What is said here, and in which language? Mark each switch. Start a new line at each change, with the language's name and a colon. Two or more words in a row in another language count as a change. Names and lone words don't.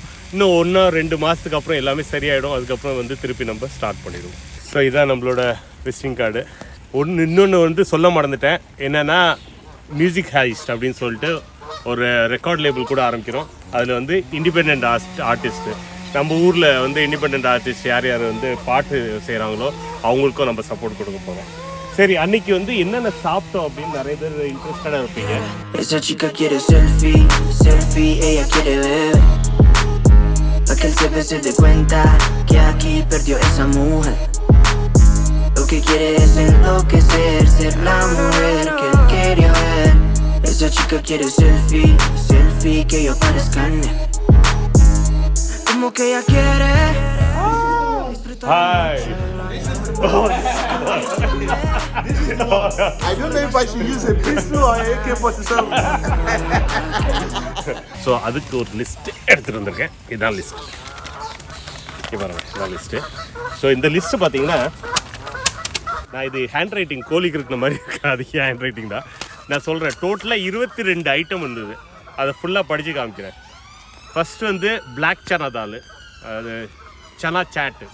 Tamil: இன்னும் 1-2 மாதத்துக்கு அப்புறம் எல்லாமே சரியாயிடும் அதுக்கப்புறம் வந்து திருப்பி நம்ம ஸ்டார்ட் பண்ணிடுவோம் ஸோ இதான் நம்மளோட
English: visiting card
Tamil: இன்னொன்று வந்து சொல்ல மறந்துட்டேன் என்னென்னா மியூசிக் ஹைஸ்ட் அப்படின்னு சொல்லிட்டு ஒரு
English: record label
Tamil: கூட ஆரம்பிக்கிறோம் அதில் வந்து
English: independent artist
Tamil: நம்ம ஊரில் வந்து
English: independent artist
Tamil: யார் வந்து பாட்டு செய்கிறாங்களோ அவங்களுக்கும் நம்ம சப்போர்ட் கொடுக்க போகிறோம் சரி அன்னைக்கு வந்து என்னென்ன சாப்பிட்டோம் அப்படின்னு நிறைய பேர் இன்ட்ரெஸ்டடாக இருப்பீங்க
Spanish: Esa chica quiere selfie, ella quiere ver. Pa' que él siempre se dé cuenta que aquí perdió esa mujer. Lo que quiere es enloquecer, ser la mujer que él quería ver. Esa chica quiere selfie, que yo parezca en él. Como que ella quiere disfrutar.
English: Hi. I don't know if I should use a pistol or AK-47.
Tamil: ஸோ அதுக்கு ஒரு லிஸ்ட்டு எடுத்துகிட்டு வந்திருக்கேன் இதுதான் லிஸ்ட் பாருங்க இதான் லிஸ்ட்டு ஸோ இந்த லிஸ்ட்டு பார்த்தீங்கன்னா நான் இது
English: hand writing
Tamil: கோழி இருக்கிற மாதிரி இருக்கேன் அது
English: hand writing
Tamil: தான் நான் சொல்கிறேன் டோட்டலாக 22 ஐட்டம் இருந்தது அதை ஃபுல்லாக படித்து காமிக்கிறேன் ஃபஸ்ட்டு வந்து பிளாக் சனா தால் அது சனா சாட்டு